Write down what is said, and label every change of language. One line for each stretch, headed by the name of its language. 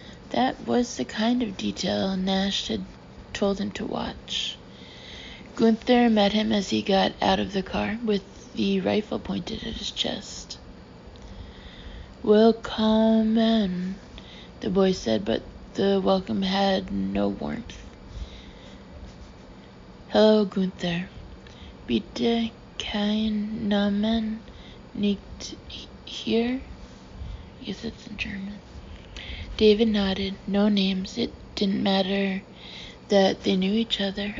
English: That was the kind of detail Nash had told him to watch. Gunther met him as he got out of the car, with the rifle pointed at his chest.
German: "Willkommen,"
English: the boy said, but the welcome had no warmth. "Hello, Gunther.
German: Bitte kein Namen nicht hier?"
English: I guess that's in German. David nodded. No names. It didn't matter that they knew each other.